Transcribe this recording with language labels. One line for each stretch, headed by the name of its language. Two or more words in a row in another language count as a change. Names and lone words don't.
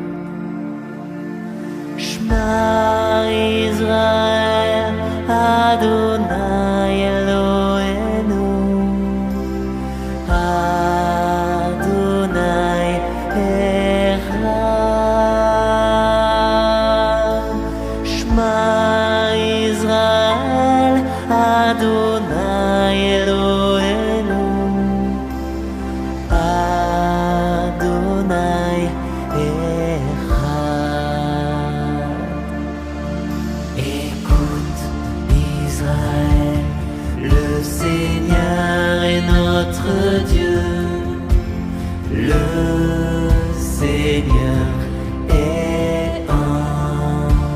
Hebrew: שמע ישראל, אדוני אלוהינו, אדוני אחד. שמע ישראל, אדוני אלוהינו, אדוני אחד.
French: Écoute Israël, le Seigneur est notre Dieu, le Seigneur est un.